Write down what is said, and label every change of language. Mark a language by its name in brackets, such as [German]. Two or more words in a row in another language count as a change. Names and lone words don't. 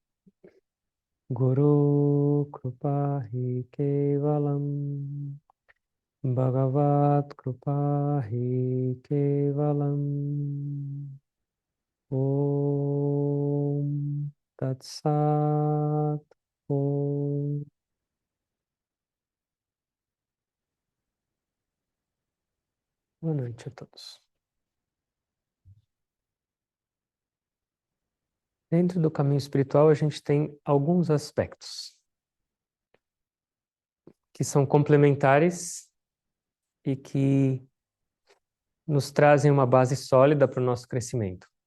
[Sanskrit] Guru Krupahi Kevalam. Bhagavat Krupahi Kevalam. Om Tat Sat. Om. [Portuguese] Boa noite a todos. Dentro do caminho espiritual, a gente tem alguns aspectos que são complementares e que nos trazem uma base sólida para o nosso crescimento.